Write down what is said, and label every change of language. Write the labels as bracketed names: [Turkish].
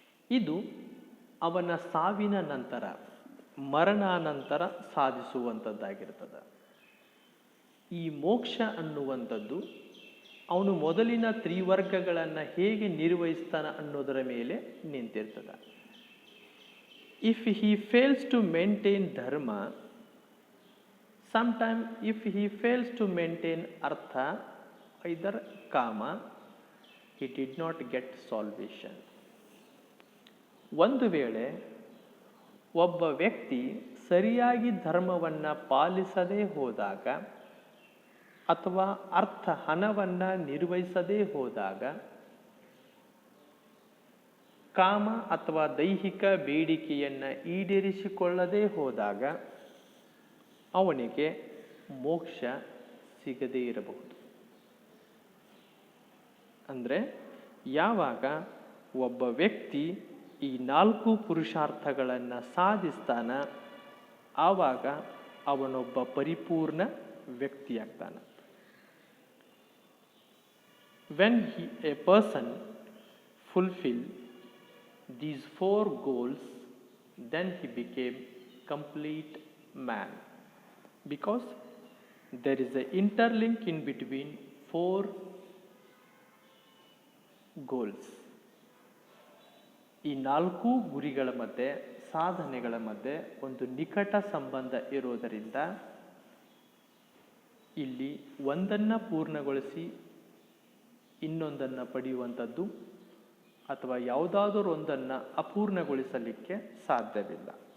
[Kannada] ಇದು ಅವನ ಸಾವಿನ ನಂತರ, ಮರಣಾನಂತರ ಸಾಧಿಸುವಂಥದ್ದಾಗಿರ್ತದೆ. ಈ ಮೋಕ್ಷ ಅನ್ನುವಂಥದ್ದು ಅವನು ಮೊದಲಿನ ತ್ರಿವರ್ಗಗಳನ್ನು ಹೇಗೆ ನಿರ್ವಹಿಸ್ತಾನೆ ಅನ್ನೋದರ ಮೇಲೆ ನಿಂತಿರ್ತದೆ. [English] If he fails to maintain dharma, sometime if he fails to maintain artha, either kama, he did not get salvation. [Kannada] ಒಂದು ವೇಳೆ ಒಬ್ಬ ವ್ಯಕ್ತಿ ಸರಿಯಾಗಿ ಧರ್ಮವನ್ನು ಪಾಲಿಸದೇ ಹೋದಾಗ ಅಥವಾ ಹಣವನ್ನು ನಿರ್ವಹಿಸದೇ ಹೋದಾಗ, ಕಾಮ ಅಥವಾ ದೈಹಿಕ ಬೇಡಿಕೆಯನ್ನು ಈಡೇರಿಸಿಕೊಳ್ಳದೇ ಹೋದಾಗ ಅವನಿಗೆ ಮೋಕ್ಷ ಸಿಗದೇ ಇರಬಹುದು. ಅಂದರೆ ಯಾವಾಗ ಒಬ್ಬ ವ್ಯಕ್ತಿ ಈ 4 ಪುರುಷಾರ್ಥಗಳನ್ನು ಸಾಧಿಸ್ತಾನ, ಆವಾಗ ಅವನೊಬ್ಬ ಪರಿಪೂರ್ಣ ವ್ಯಕ್ತಿಯಾಗ್ತಾನೆ. [English] When a person fulfill these 4 goals, then he became complete man, because there is a interlink in between 4 goals. [Kannada] ಈ 4 ಗುರಿಗಳ ಮಧ್ಯೆ, ಸಾಧನೆಗಳ ಮಧ್ಯೆ ಒಂದು ನಿಕಟ ಸಂಬಂಧ ಇರೋದರಿಂದ ಇಲ್ಲಿ ಒಂದನ್ನು ಪೂರ್ಣಗೊಳಿಸಿ ಇನ್ನೊಂದನ್ನು ಪಡೆಯುವಂಥದ್ದು ಅಥವಾ ಯಾವುದಾದರೂ ಒಂದನ್ನು ಅಪೂರ್ಣಗೊಳಿಸಲಿಕ್ಕೆ ಸಾಧ್ಯವಿಲ್ಲ.